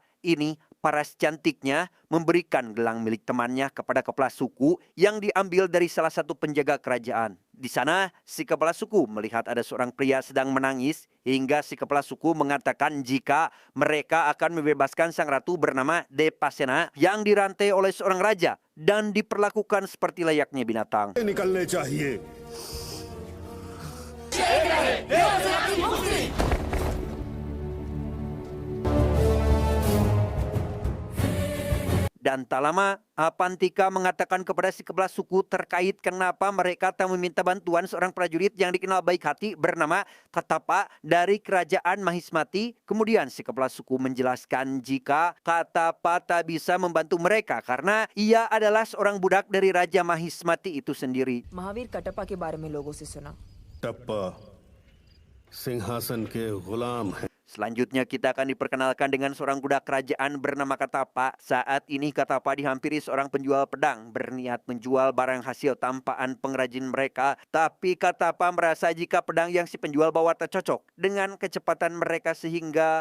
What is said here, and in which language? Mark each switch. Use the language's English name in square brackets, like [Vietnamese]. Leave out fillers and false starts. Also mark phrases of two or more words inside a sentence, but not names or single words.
[Indonesian] Ini paras cantiknya memberikan gelang milik temannya kepada kepala suku yang diambil dari salah satu penjaga kerajaan. Di sana, si kepala suku melihat ada seorang pria sedang menangis hingga si kepala suku mengatakan jika mereka akan membebaskan sang ratu bernama Depasena yang dirantai oleh seorang raja dan diperlakukan seperti layaknya binatang. [Hindi] निकलने चाहिए। [Indonesian] Dan tak lama, Apantika mengatakan kepada si kepala suku terkait kenapa mereka tak meminta bantuan seorang prajurit yang dikenal baik hati bernama Katapa dari kerajaan Mahismati. Kemudian si kepala suku menjelaskan jika Katapa tak bisa membantu mereka karena ia adalah seorang budak dari Raja Mahismati itu sendiri. [Hindi] महावीर कटप्पा के बारे में लोगों से सुना। टप्पा सिंहासन के गुलाम हैं। [Indonesian] Selanjutnya kita akan diperkenalkan dengan seorang budak kerajaan bernama Katapa. Saat ini Katapa dihampiri seorang penjual pedang berniat menjual barang hasil tampaan pengrajin mereka. Tapi Katapa merasa jika pedang yang si penjual bawa tak cocok dengan kecepatan mereka sehingga